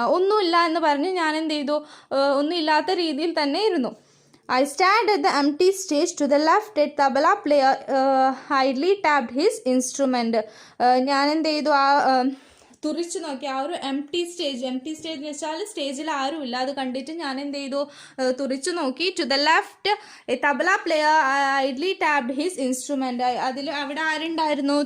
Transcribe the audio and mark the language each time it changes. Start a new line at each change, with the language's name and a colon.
Malayalam: ഒന്നുമില്ല എന്ന് പറഞ്ഞ് ഞാൻ എന്ത് ചെയ്തു? ഒന്നുമില്ലാത്ത രീതിയിൽ തന്നെ ഇരുന്നു.
English: I stand at the empty stage. To the left, a tabla player idly tapped his instrument.
Malayalam: ഞാൻ എന്ത് ചെയ്തു? ആ തുറിച്ചു നോക്കി. ആ ഒരു എം ടി സ്റ്റേജ് എന്ന് വെച്ചാൽ സ്റ്റേജിൽ ആരുമില്ല. അത് കണ്ടിട്ട് ഞാൻ എന്ത് ചെയ്തു, തുറിച്ചു നോക്കി.
English: To the left a tabla player idly tapped his instrument.
Malayalam: അവിടെ ആരുണ്ടായിരുന്നു?